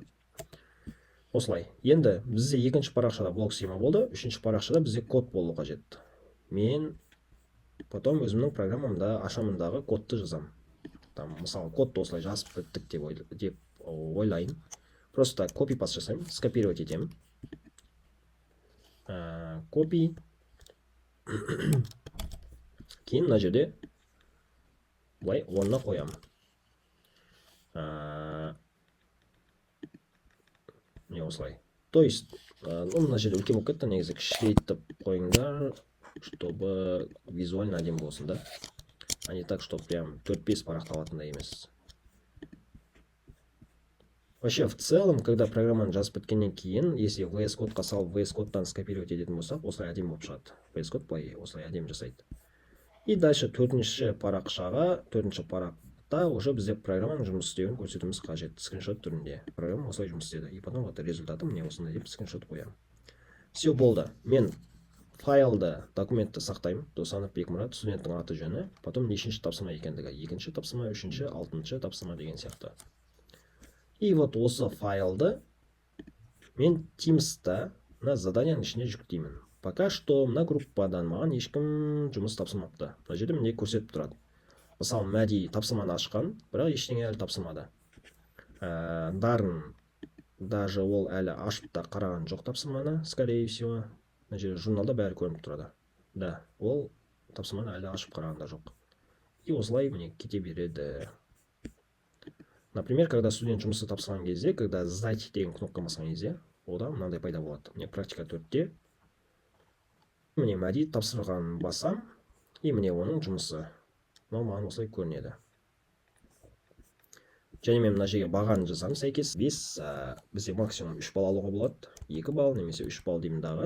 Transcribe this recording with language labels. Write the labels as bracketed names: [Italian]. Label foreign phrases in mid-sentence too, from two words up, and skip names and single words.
[Kazakh] Осылай. Енді бізде екінші парақшада блок схема болды, үшінші парақшада бізде код болу қажет. Мен потом өзімнің программамда ашамындағы кодты жазам. Мысалы, кодты осылай жазып біттік деп ойлайын. Просто copy-paste жасаймын, скопировать етемін. Copy. Кейін мына жерде былай орнына қоямын. Не осылай. [Russian] То есть, [Kazakh] мына жерде үлкен болып кетті, негізі кішірейтіп қойыңдар, [Russian] чтобы визуально [Kazakh] әдемі болсын, да? [Russian] А не так, чтобы прям 4-5 [Kazakh] парақталатындай емес. [Russian] Вообще, в целом, когда [Kazakh] программаны жазып біткеннен кейін, если VS Code-қа салып, VS Code-тан скопировать ететін болсақ, осылай әдемі болып шығады. VS Code былай осылай әдемі жасайды. [Russian] И дальше [Kazakh] төртінші парақта уже бізде программаның жұмыс істеуін көрсетуіміз қажет. Скриншот түрінде. Программа осылай жұмыс істеді. [Russian] И потом вот результаты мне [Kazakh] осындай деп скриншот қоямын. [Russian] Все болды. [Kazakh] Мен файлды, документті сақтаймын. Досанов Бекмұрат, студенттің аты жөні, потом нешінші тапсырма екендігі, екінші тапсырма, үшінші, алтыншы тапсырма деген сияқты. [Russian] И вот [Kazakh] осы файлды мен Teams'та мына заданияның ішіне жүктеймін. [Russian] Пока что [Kazakh] мына группадан маған ешкім жұмыс тапсырмапты. Мына жерде міне көрсетіп тұрады. Мысалы, Мәди тапсырманы ашқан, бірақ ештеңе әлі тапсырмады. Дарын даже ол әлі ашып та қараған жоқ тапсырманы, [Russian] скорее всего. [Kazakh] Мына жерде журналда бәрі көрініп тұрады. Да, ол тапсырманы әлі ашып қараған да жоқ. И осылай міне кете береді. [Russian] Например, когда студент [Kazakh] жұмысты тапсырған кезде, [Russian] когда сдать [Kazakh] деген кнопка басқан кезде, ода мынандай пайда болады. Міне практика 4-те. Міне Мәди тапсырған басам, и міне оның жұмысы. Маған осылай көрінеді. Және мен мына жерге бағаны жазамын сәйкес. Бізде максимум 3 балл алуға болады. 2 балл немесе 3 балл деймін дағы.